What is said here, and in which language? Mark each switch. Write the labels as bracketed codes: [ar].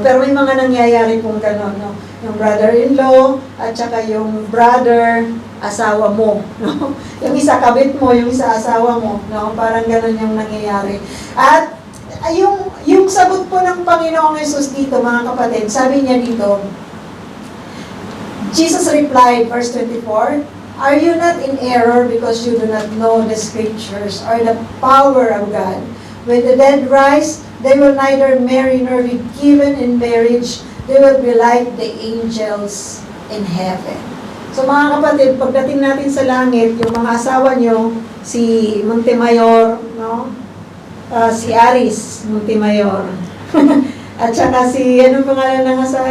[tl] Pero may mga nangyayari pong gano'n, no? Yung brother-in-law at saka yung brother, asawa mo. No? Yung isa kabit mo, yung isa asawa mo. No? Parang gano'n yung nangyayari. At yung sagot po ng Panginoong Yesus dito, mga kapatid, sabi niya dito, [en] Jesus replied, verse 24, are you not in error because you do not know the scriptures or the power of God? When the dead rise, they will neither marry nor be given in marriage. They will be like the angels in heaven. [tl] So mga kapatid, pagdating natin sa langit, yung mga asawa nyo, si Montemayor, no? Si Aris Montemayor. At saka si, anong pangalan ng asawa?